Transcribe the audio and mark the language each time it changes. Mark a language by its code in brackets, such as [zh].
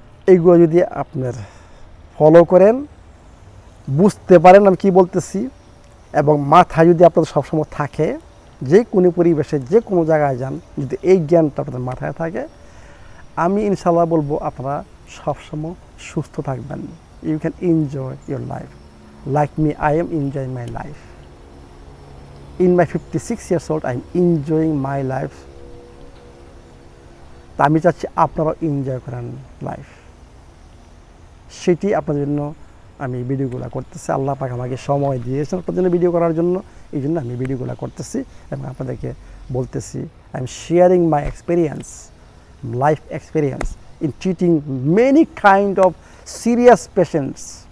[bn] এইগুলো যদি আপনার ফলো করেন, বুঝতে পারেন আমি কি বলতেছি, এবং মাথায় যদি আপনাদের সবসময় থাকে, যে কোনো পরিবেশে যে কোনো জায়গায় যান যদি এই জ্ঞানটা আপনাদের মাথায় থাকে, আমি ইনশাল্লাহ বলবো আপনারা সবসময় সুস্থ থাকবেন। [en] You can enjoy your life like me, I am enjoying my life. In my 56 years old, I am enjoying my life. [bn] তা আমি চাচ্ছি আপনারাও এনজয় করেন লাইফ, সেটি আপনাদের জন্য আমি ভিডিওগুলো করতেছি। আল্লাহ পাক আমাকে সময় দিয়েছেন আপনাদের জন্য ভিডিও করার জন্য, এই জন্য আমি ভিডিওগুলো করতেছি এবং আপনাদেরকে বলতেছি [en] I am sharing my experience, life experience in treating many kind of serious patients.